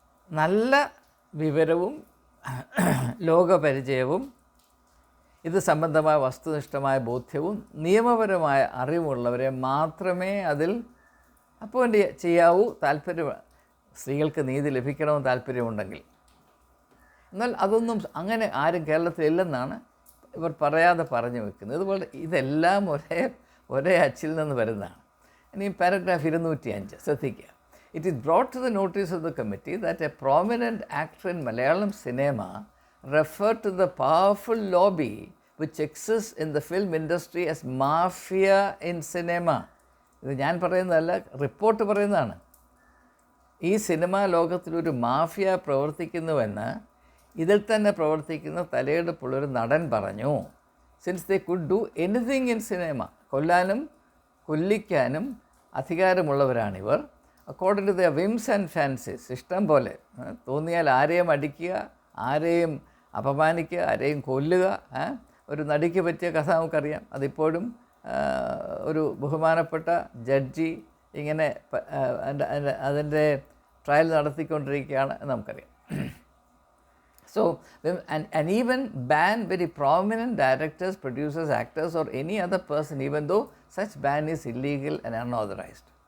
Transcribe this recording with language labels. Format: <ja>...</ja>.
<ml>നല്ല വിവരവും ലോകപരിചയവും ഇത് സംബന്ധമായ വസ്തുനിഷ്ഠമായ ബോധ്യവും നിയമപരമായ അറിവുള്ളവരെ മാത്രമേ അതിൽ അപ്പോയിൻ്റ് ചെയ്യാവൂ. സ്ത്രീകൾക്ക് നീതി ലഭിക്കണമെന്ന് താല്പര്യമുണ്ടെങ്കിൽ. എന്നാൽ അതൊന്നും അങ്ങനെ ആരും കേരളത്തിലില്ലെന്നാണ് ഇവർ പറയാതെ പറഞ്ഞു വെക്കുന്നത്. അതുപോലെ ഇതെല്ലാം ഒരേ അച്ചിൽ നിന്ന് വരുന്നതാണ്. ഇനി പാരഗ്രാഫ് 205 ശ്രദ്ധിക്കുക.</ml> <en>It is brought to the notice of the committee that a prominent actor in Malayalam cinema referred to the powerful lobby which exists in the film industry as mafia in cinema.</en> <ml>ഇത് ഞാൻ പറയുന്നതല്ല, report പറയുന്നതാണ്. ഈ cinema ലോകത്തിലൊരു mafia പ്രവർത്തിക്കുന്നുവെന്ന് ഇതിൽ തന്നെ പ്രവർത്തിക്കുന്ന തലയെടുപ്പുള്ളൊരു നടൻ പറഞ്ഞു.</ml> <en>since they could do anything in cinema,</en> <ml>കൊല്ലാനും കൊല്ലിക്കാനും അധികാരമുള്ളവരാണിവർ.</ml> <en>according to the whims and fancies,</en> <ml>ഇഷ്ടം പോലെ തോന്നിയാൽ ആരെയും അടിക്കുക, ആരെയും അപമാനിക്കുക, ആരെയും കൊല്ലുക. ഒരു നടിക്ക് പറ്റിയ കഥ നമുക്കറിയാം. അതിപ്പോഴും ഒരു ബഹുമാനപ്പെട്ട ജഡ്ജി ഇങ്ങനെ അതിൻ്റെ ട്രയൽ നടത്തിക്കൊണ്ടിരിക്കുകയാണ് എന്ന് നമുക്കറിയാം.</ml> <en>So, and even ban very prominent directors, producers, actors or any other person, even though such ban is illegal and unauthorized.</en>